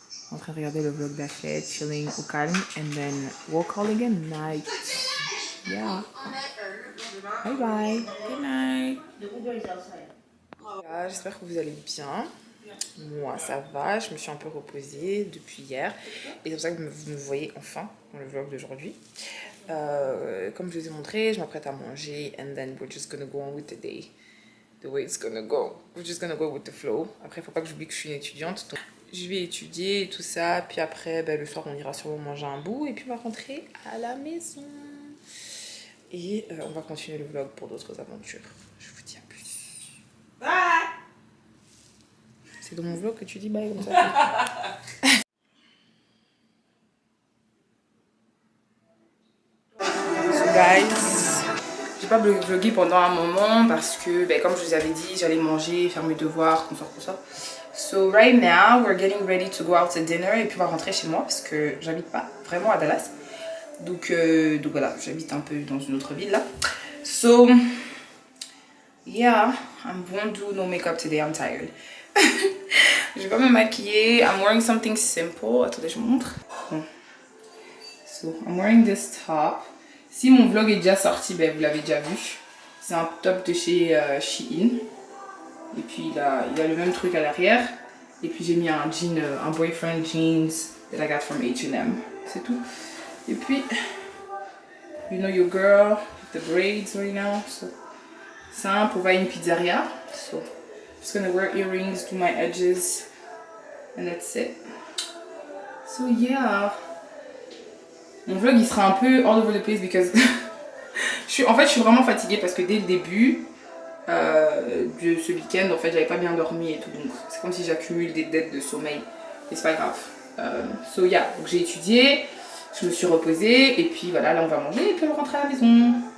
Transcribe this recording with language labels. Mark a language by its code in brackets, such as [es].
[fr] On est en train de regarder le vlog d'Ashley, chilling au calme, [en] and then we'll call again night. Yeah. Bye bye. Good night. [fr] J'espère que vous allez bien. Moi, ça va. Je me suis un peu reposée depuis hier. Et c'est pour ça que vous me voyez enfin dans le vlog d'aujourd'hui. Comme je vous ai montré, je m'apprête à manger. [en] And then we're just gonna go on with the day. The way it's gonna go. We're just gonna go with the flow. [fr] Après, il faut pas que j'oublie que je suis une étudiante. Donc, je vais étudier et tout ça. Puis après, le soir, on ira sûrement manger un bout. Et puis, on va rentrer à la maison. Et on va continuer le vlog pour d'autres aventures. Je vous dis à plus. Bye! C'est dans mon vlog que tu dis bye comme ça. So guys, j'ai pas vlogué pendant un moment parce que, comme je vous avais dit, j'allais manger, faire mes devoirs, comme ça. [en] So right now, we're getting ready to go out to dinner [fr] et puis on va rentrer chez moi parce que j'habite pas vraiment à Dallas. Donc voilà, j'habite un peu dans une autre ville là. [en] So, yeah, I won't do no makeup today, I'm tired. [fr] Je vais pas me maquiller. [en] I'm wearing something simple. [fr] Attendez, je vous montre. Bon. [en] So, I'm wearing this top. [fr] Si mon vlog est déjà sorti, vous l'avez déjà vu. C'est un top de chez Shein. Et puis il a le même truc à l'arrière. Et puis j'ai mis un jean, un boyfriend jeans [en] that I got from H&M. [fr] C'est tout. Et puis, [en] you know your girl, the braids right now. [fr] So, simple, on va à une pizzeria. [en] So, just gonna wear earrings, do my edges, and that's it. So yeah. [fr] Mon vlog il sera un peu [en] all over the place because [fr] en fait je suis vraiment fatiguée parce que dès le début de ce week-end en fait j'avais pas bien dormi et tout, donc c'est comme si j'accumule des dettes de sommeil et c'est pas grave. [en] So yeah, [fr] donc j'ai étudié, je me suis reposée et puis voilà, là on va manger et puis on va rentrer à la maison.